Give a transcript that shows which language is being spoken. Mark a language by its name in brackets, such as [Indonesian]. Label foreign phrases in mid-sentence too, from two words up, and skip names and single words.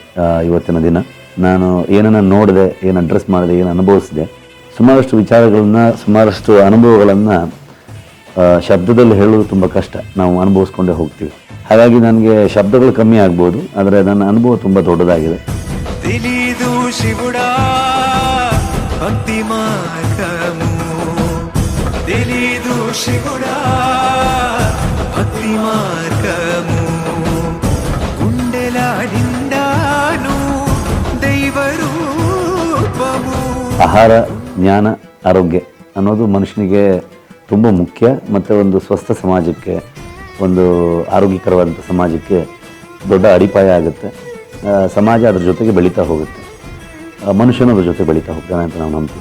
[Kannada] ಇವತ್ತಿನ ದಿನ ನಾನು ಏನನ್ನು ನೋಡಿದೆ, ಏನು ಅಡ್ರೆಸ್ ಮಾಡಿದೆ, ಏನು ಅನುಭವಿಸಿದೆ, ಸುಮಾರಷ್ಟು ವಿಚಾರಗಳನ್ನು, ಸುಮಾರಷ್ಟು ಅನುಭವಗಳನ್ನು ಶಬ್ದದಲ್ಲಿ ಹೇಳೋದು ತುಂಬ ಕಷ್ಟ. ನಾವು ಅನುಭವಿಸ್ಕೊಂಡೇ ಹೋಗ್ತೀವಿ. ಹಾಗಾಗಿ ನನಗೆ ಶಬ್ದಗಳು ಕಮ್ಮಿ ಆಗ್ಬೋದು, ಆದರೆ ನನ್ನ ಅನುಭವ ತುಂಬ ದೊಡ್ಡದಾಗಿದೆ. [Telugu] తెలీదు శివుడా భక్తి మార్గము, తెలీదు శివుడా భక్తి మార్గము, గుండెలాడిండాను దైవ రూపము. [Kannada] ಆಹಾರ, ಜ್ಞಾನ, ಆರೋಗ್ಯ ಅನ್ನೋದು ಮನುಷ್ಯನಿಗೆ ತುಂಬ ಮುಖ್ಯ. ಮತ್ತು ಒಂದು ಸ್ವಸ್ಥ ಸಮಾಜಕ್ಕೆ, ಒಂದು ಆರೋಗ್ಯಕರವಾದಂಥ ಸಮಾಜಕ್ಕೆ ದೊಡ್ಡ ಅಡಿಪಾಯ ಆಗುತ್ತೆ. ಸಮಾಜ ಅದ್ರ ಜೊತೆಗೆ ಬೆಳೀತಾ ಹೋಗುತ್ತೆ, ಮನುಷ್ಯನೂ ಅದ್ರ ಜೊತೆ ಬೆಳೀತಾ ಹೋಗ್ತಾನೆ ಅಂತ ನಾವು ನಂಬ್ತೀವಿ.